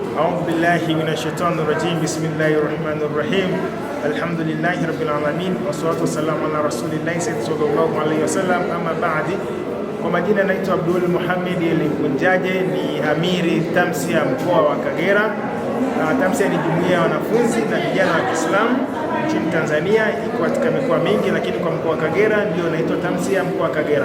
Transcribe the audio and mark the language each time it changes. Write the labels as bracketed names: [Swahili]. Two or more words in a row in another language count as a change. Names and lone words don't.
[Arabic] أعوذ بالله من الشيطان الرجيم. بسم الله الرحمن الرحيم. الحمد لله رب العالمين والصلاة والسلام على رسول الله صلى الله عليه وسلم. [Swahili] Ama baadi, kwa majina naitwa Abdul Muhammad Elikunjaje, ni amiri Tamsia mkoa wa Kagera. Tamsia ni jumuiya ya wanafunzi na vijana wa Kiislamu nchini Tanzania, iko katika mikoa mingi, lakini kwa mkoa wa Kagera ndio inaitwa Tamsia mkoa wa Kagera.